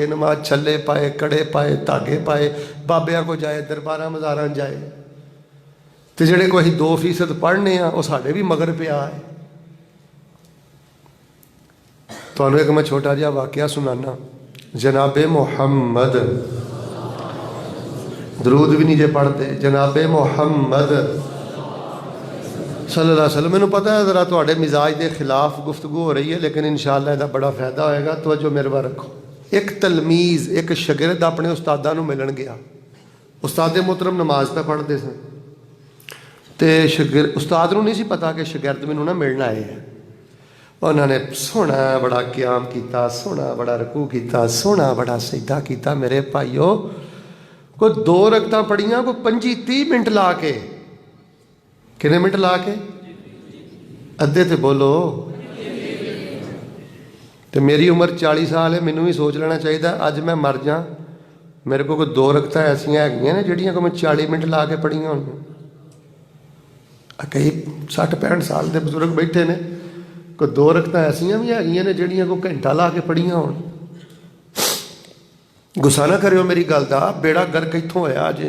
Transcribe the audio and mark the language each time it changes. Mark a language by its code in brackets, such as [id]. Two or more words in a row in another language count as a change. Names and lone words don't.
[pa] بے نماز چھلے پائے، کڑے پائے، دھاگے پائے، بابیاں کو جائے، درباراں مزاراں جائے، تو جہڑے کو اسیں 2% پڑھنے آ، وہ ساڈے بھی مگر پیا ہے. تہانوں ایک میں چھوٹا جیہا واقعہ سنانا. جنابِ محمد، درود بھی نہیں جے پڑھتے، جنابِ محمد [ar] صلى الله عليه وسلم. [pa] مینوں پتہ ہے ذرا تہاڈے مزاج کے خلاف گفتگو ہو رہی ہے، لیکن انشاءاللہ اسدا بڑا فائدہ ہوئے گا. توجہ میرے وال رکھو. ایک تلمیذ، ایک شاگرد اپنے استاداں نوں ملن گیا. استاد محترم نماز پے پڑھتے سن، تو شاگرد استاد نوں نہیں سی پتہ کہ شاگرد مینوں نا ملن آئے ہیں. انہوں نے سوہنا بڑا قیام کیا، سوہنا بڑا رکوع کیا، سوہنا بڑا سجدہ کیا. میرے بھائیو، کوئی 2 رکعتاں پڑھیاں، کوئی 25-30 منٹ لا کے، کتنے منٹ لا کے، ادھے تو بولو. تو میری عمر 40 سال ہے، مینوں بھی سوچ لینا چاہیے اج میں مر جا، میرے کو کوئی 2 رکعتاں ایسیاں ہیگیاں نے جہڑیاں کو میں 40 منٹ لا کے پڑھیاں ہون. کئی 60-65 سال کے بزرگ بیٹھے نے، کوئی 2 رکعتاں ایسیاں بھی ہیگیاں نے جہڑیاں کو گھنٹہ لا کے پڑھیاں ہون. غصہ نا کریو میری گل کا، بیڑا غرق اتھوں ہویا جے.